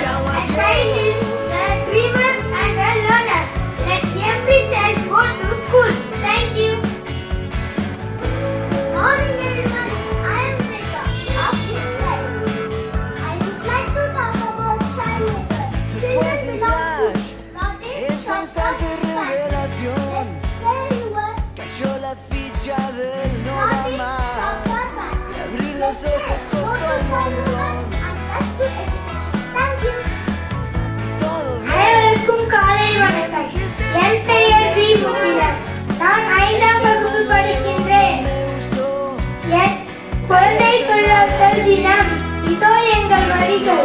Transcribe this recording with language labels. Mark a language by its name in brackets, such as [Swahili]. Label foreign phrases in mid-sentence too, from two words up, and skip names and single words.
[English] A child is a dreamer and a learner. Let every child go to school. Thank you. Morning everyone. I am Srika of grade 5. I would like to talk about child labor. Children belong to not a [Spanish] constante revelación. Cayó la ficha del no va más. Abrir los ojos costó un montón. [Tamil] அனைவருக்கும் காலை வணக்கம். என் பெயர் வி முகிலன். நான் 5ஆம் வகுப்பு படிக்கின்றேன். என் குழந்தை தொழிலாளர் தினம் இதோ எங்கள் வரிகள்.